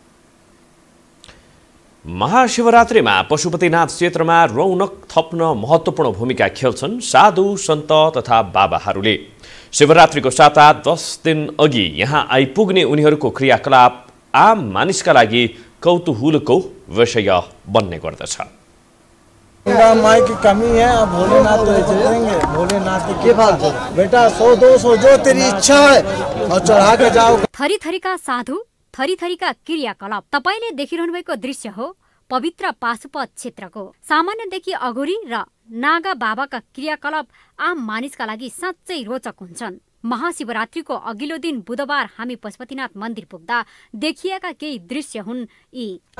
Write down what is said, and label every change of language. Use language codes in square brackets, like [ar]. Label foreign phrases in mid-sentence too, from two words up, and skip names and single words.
[ne] महाशिवरात्रिमा पशुपतिनाथ क्षेत्रमा रौनक थप्न महत्त्वपूर्ण भूमिका खेल्छन् साधु सन्त तथा बाबाहरूले। शिवरात्रिको साता 10 दिन अघि यहाँ आइपुग्ने उनीहरूको क्रियाकलाप आम मानिसका लागि कौतूहलको विषय बन्ने गर्दछ। [hi] माई की कमी है, अब भोलेनाथ तो चलेंगे। भोलेनाथ के बात बेटा 100-200 जो तेरी इच्छा है और चढ़ा के जाओ। [ne] थरी थरीका साधु, थरी थरीका क्रियाकलाप तपाईले देखिरहनु भएको दृश्य हो पवित्र पाशुपत क्षेत्रको। सामान्यदेखि अघोरी र नागा बाबाका क्रियाकलाप आम मानिसका लागि साँच्चै रोचक हुन्छन्। महाशिवरात्रिको अघिल्लो दिन बुधबार हामी पशुपतिनाथ मन्दिर पुग्दा देखिएका केही दृश्य हुन् यी।